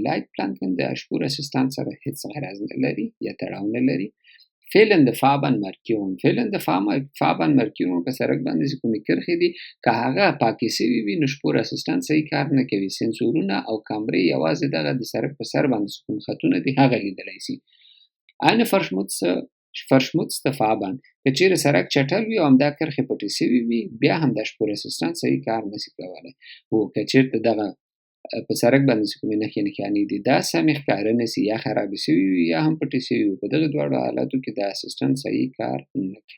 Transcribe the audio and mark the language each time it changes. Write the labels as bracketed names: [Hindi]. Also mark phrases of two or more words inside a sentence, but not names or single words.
[Pashto] Leitplanken د شپوراssistent سره هېڅ غرض نه لري یا تړاو نه لري. [German] fehlende Fahrbahnmarkierung [Pashto] په سړک باندې چې کومې کرښې دي که هغه پاکې شوي وي نو شپوراssistent صحیح کار نه کوي. سنسورونه او کامرې یوازې دغه د سړک په سر باندې چې کوم خطونه دي هغه لیدلی شي. [German] eine verschmutzte Fahrbahn [Pashto] که چیرې سړک چټل وي او همدا کرښې پټې شوي وي بیا هم دا شپوراssistent صحیح کار نشي کولی. خو که چېرته دغه په سړک باندې چې کومې نښې نښانې دي دا سمې ښکاره نه شي یا خرابې شوي وي یا هم پټې شوي وي په دغه دواړو حالاتو کې دا اسسټنټ صحیح کار نه کوي.